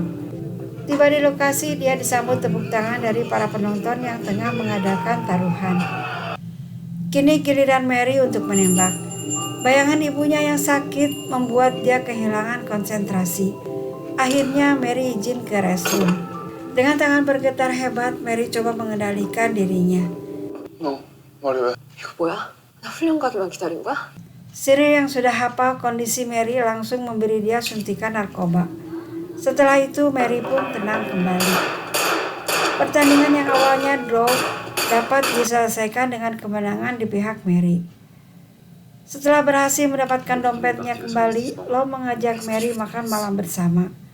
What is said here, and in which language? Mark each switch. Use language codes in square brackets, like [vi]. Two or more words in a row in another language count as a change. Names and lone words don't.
[id] Tiba di lokasi, dia disambut tepuk tangan dari para penonton yang tengah mengadakan taruhan. Kini giliran Mary untuk menembak. Bayangan ibunya yang sakit membuat dia kehilangan konsentrasi. Akhirnya Mary izin ke restroom. Dengan tangan bergetar hebat, Mary coba mengendalikan dirinya. [ko] 이거 뭐야? 나 훈련 가기만 기다린 거야? [id] Siri yang sudah hafal kondisi Mary langsung memberi dia suntikan narkoba. Setelah itu Mary pun tenang kembali. Pertandingan yang awalnya draw dapat diselesaikan dengan kemenangan di pihak Mary. Setelah berhasil mendapatkan dompetnya kembali, Lo mengajak Mary makan malam bersama.